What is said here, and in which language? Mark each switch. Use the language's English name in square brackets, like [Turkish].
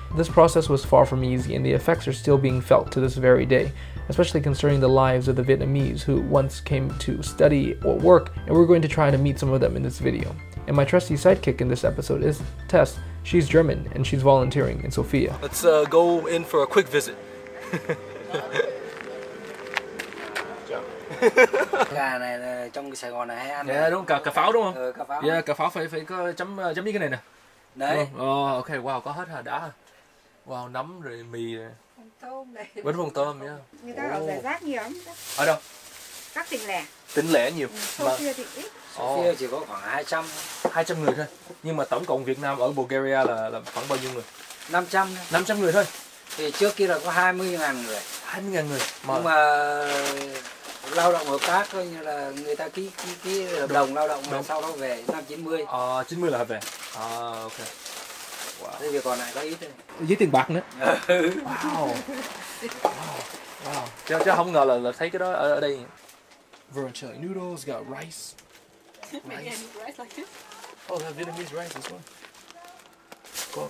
[English] This process was far from easy, and the effects are still being felt to this very day, especially concerning the lives of the Vietnamese who once came to study or work, and we're going to try to meet some of them in this video. And my trusty sidekick in this episode is Tess. She's German, and she's volunteering in Sofia. Let's go in for a quick visit. [Vietnamese] Gà này là trong Sài Gòn này hay ăn. Dạ đúng, cà pháo đúng không? Cà pháo. Dạ, cà pháo phải có chấm với cái này nè. Đấy. Ok, wow, có hết hả? Đã hả? Wow, nấm rồi mì rồi. Tôm này. Vẫn còn tôm nhá. Người ta ở giải rác nhiều lắm. Ở đâu? Các tỉnh lẻ. Tỉnh lẻ nhiều. Sofia thì ít. Sofia chỉ có khoảng 200. 200 người thôi. Nhưng mà tổng cộng Việt Nam ở Bulgaria là khoảng bao nhiêu người? 500. 500 người thôi. Thì trước kia là có 20.000 người. 20.000 người. Nhưng mà lao động hợp tác coi như là người ta ký hợp đồng lao động mà sau đó về năm 90. 90 là về. Ok. Wow. Thế việc còn lại có ít thôi. Với tiền bạc nữa. Wow. Chứ không ngờ là thấy cái đó ở đây. [English] Vermicelli noodles, got rice. Oh, they have Vietnamese rice as well.